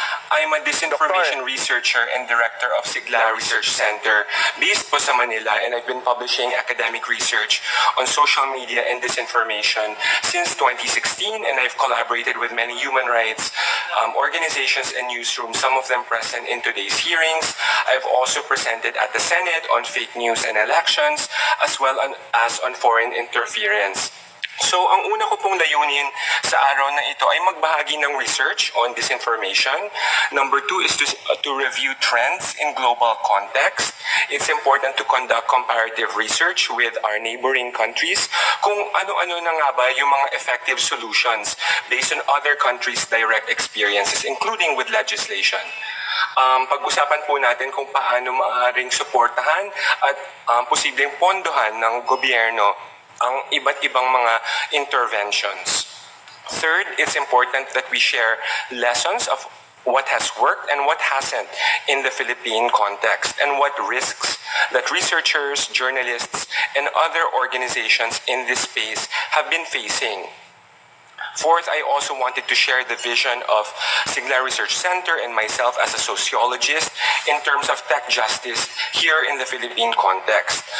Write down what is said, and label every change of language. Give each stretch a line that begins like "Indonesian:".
English: I'm a disinformation researcher and director of Sigla Research Center based po sa Manila, and I've been publishing academic research on social media and disinformation since 2016, and I've collaborated with many human rights organizations and newsrooms, some of them present in today's hearings. I've also presented at the Senate on fake news and elections, as well as on foreign interference.
Filipino: So, ang una ko pong layunin sa araw na ito ay magbahagi ng
English: research on disinformation. Number 2 is to review trends in global context. It's important to conduct comparative research with our neighboring countries
Filipino: kung ano-ano na nga ba yung mga effective solutions
English: based on other countries' direct experiences, including with legislation.
Filipino: Pag-usapan po natin kung paano maaaring suportahan at posibleng pondohan ng gobyerno ang iba't ibang mga interventions.
English: Third, it's important that we share lessons of what has worked and what hasn't in the Philippine context, and what risks that researchers, journalists, and other organizations in this space have been facing. Fourth, I also wanted to share the vision of Sigla Research Center and myself as a sociologist in terms of tech justice here in the Philippine context.